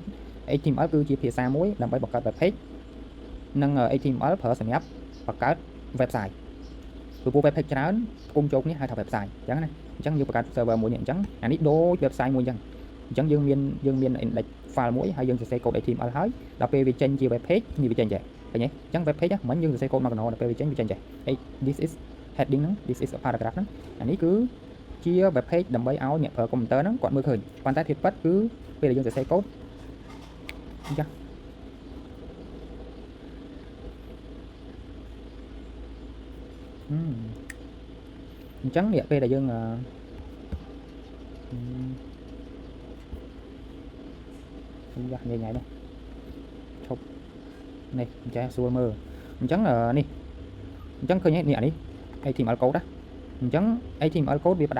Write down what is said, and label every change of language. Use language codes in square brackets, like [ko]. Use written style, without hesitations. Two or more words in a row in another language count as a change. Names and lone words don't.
[km] HTML គឺជាភាសាមួយដើម្បីបង្កើត [en] web page [km] និង HTML ប្រើសម្រាប់បង្កើត website ព្រោះ [en] web page [km] ច្រើនគុំចូលគ្នាហៅថា website អញ្ចឹ ងណាអញ្ចឹងយើងបង្កើត server មួយនេះអញ្ចឹងអានេះដូច website មួយអញ្ចឹងយើងមាន [en] index file [km] មួយហើយយើងសរសេរ [en] code HTML [km] ហើយដល់ពេលវាចេញជា [en] web page [km] នេះវាចេញចេះឃើញទេអញ្ចឹង [en] web page [km] ហ្នឹងមិនយើងសរសេរ code មកកណ្ដោដល់ពេលវាចេញចេះ [en] this is heading [km] ហ្នឹង [en] this is a paragraph [km] ហ្នឹងអានេះគឺជា [en] web page [km] ដើម្បីឲ្យអ្នកប្រើ computer ហ្នឹងគាត់មើលឃើញប៉ុន្តែធាតុពិតគឺពេលដែលយើងសរសេរ code អញ្ចឹង អញ្ចឹងនេះពេលដែលយើងយ៉ាញ៉ៃនោះឈប់នេះចេះស្រួលមើលអញ្ចឹងនេះអញ្ចឹងឃើញនេះអានេះ [en] HTML code [km] ណាអញ្ចឹង [en] HTML code [km] វាផ្ដើ